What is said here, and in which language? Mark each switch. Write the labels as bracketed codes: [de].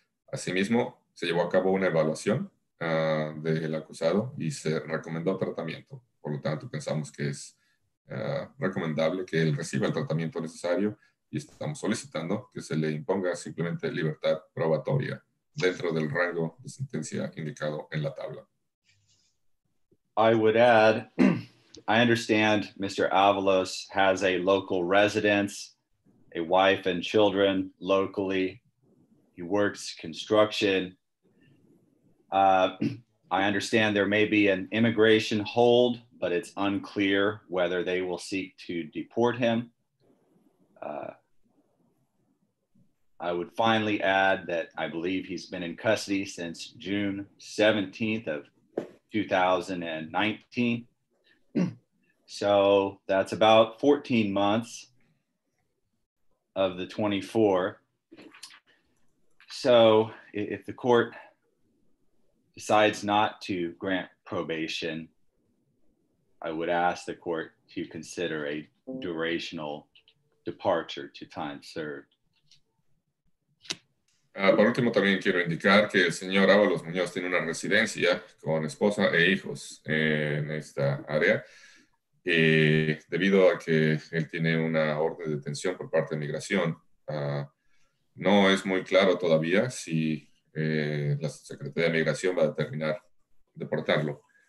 [es] Asimismo, se llevó a cabo una evaluación del acusado y se recomendó tratamiento. Por lo tanto, pensamos que es recomendable que él reciba el tratamiento necesario y estamos solicitando que se le imponga simplemente libertad probatoria dentro del rango de sentencia indicado en la tabla. [en] I would add I understand Mr. Avalos has a local residence, a wife and children locally. He works construction. I understand there may be an immigration hold, but it's unclear whether they will seek to deport him. I would finally add that I believe he's been in custody since June 17th of 2019. So that's about 14 months of the 24. So if the court decides not to grant probation, I would ask the court to consider a durational departure to time served. [es] Por último, también quiero indicar que el señor Avalos-Munoz tiene una residencia con esposa e hijos en esta área. Y debido a que él tiene una orden de detención por parte de migración, no es muy claro todavía si la Secretaría de Migración va a determinar deportarlo.